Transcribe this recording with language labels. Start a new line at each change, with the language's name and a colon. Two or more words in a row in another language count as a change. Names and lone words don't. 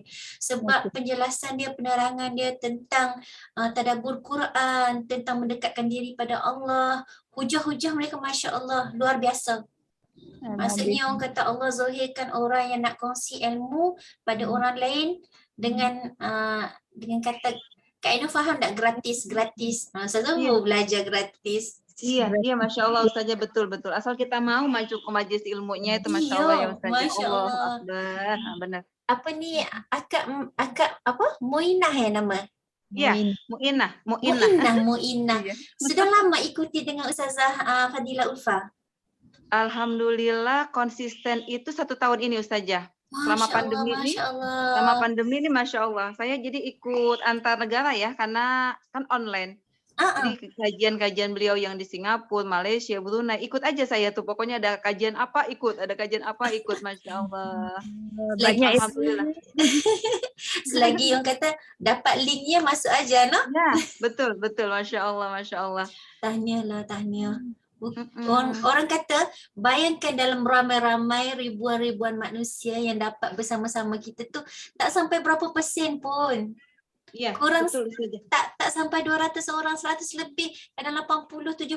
Malay: Sebab penjelasan dia, penerangan dia tentang tadabbur Quran, tentang mendekatkan diri pada Allah, hujah-hujah mereka
Arabic: ما شاء الله
Malay: luar biasa. Maksudnya orang kata Allah zahirkan orang yang nak kongsi ilmu pada orang lain dengan kata Kak Ina faham tak gratis?
Indonesian: Ustazah mau belajar gratis. Iya,
Arabic: ما شاء الله
Indonesian: Ustazah, betul-betul. Asal kita mau maju ke majelis ilmunya itu
Arabic: ما شاء الله
Indonesian: ya Ustazah.
Arabic: Masya Allahu Allah. Akbar.
Indonesian: Benar.
Malay: Apa ni akak apa? Muinah ya nama?
Indonesian: Iya, Muinah.
Malay: Muinah.
Indonesian: Iya.
Malay: Sudah lama ikuti dengan Ustazah Fadila Ulfa?
Indonesian: Alhamdulillah konsisten itu 1 tahun ini Ustazah. Selama pandemi ini,
Arabic: ما شاء الله.
Indonesian: Saya jadi ikut antar negara ya, karena kan online. Jadi kajian-kajian beliau yang di Singapura, Malaysia, Brunei, ikut aja saya tuh. Pokoknya ada kajian apa ikut,
Arabic: ما شاء الله.
Indonesian: Banyak. Alhamdulillah. Selagi yang kata dapat linknya masuk aja, no? Ya, betul,
Arabic: ما شاء الله.
Malay: Tahniah. Orang kata, bayangkan dalam ramai-ramai ribuan manusia yang dapat bersama-sama kita tu, tak sampai berapa persen pun. Ya, kurang betul, tak sampai 200 orang, 100 lebih, kadang 80, 70.